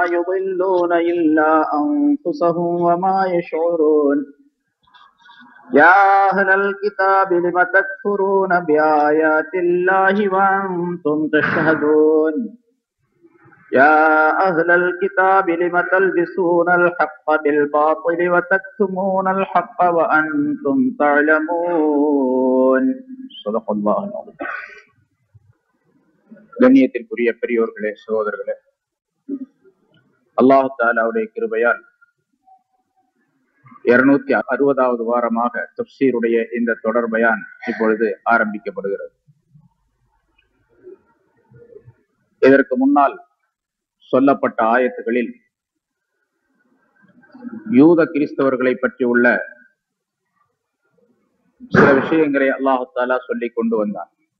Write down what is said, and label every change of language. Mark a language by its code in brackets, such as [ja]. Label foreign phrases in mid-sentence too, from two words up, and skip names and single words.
[ar] يضلون إلا أنفسهم وما يشعرون يا أهل الكتاب لم تكفرون بآيات الله وأنتم تشهدون يا أهل الكتاب لم تلبسون الحق بالباطل وتكتمون الحق وأنتم تعلمون صدق الله العظيم. [ta] கண்ணியத்திற்குரிய பெரியோர்களே, சகோதரர்களே, [ar] الله تعالى [ta] கிருபையால் 260வது வாரமாக தஃப்சீருடைய இந்த தொடர் பயான் இப்பொழுது ஆரம்பிக்கப்படுகிறது. இதற்கு முன்னால் சொல்லப்பட்ட ஆயத்துகளில் யூத கிறிஸ்தவர்களை பற்றி உள்ள சில விஷயங்களை [ar] الله تعالى [ta] சொல்லிக் கொண்டு வந்தார்.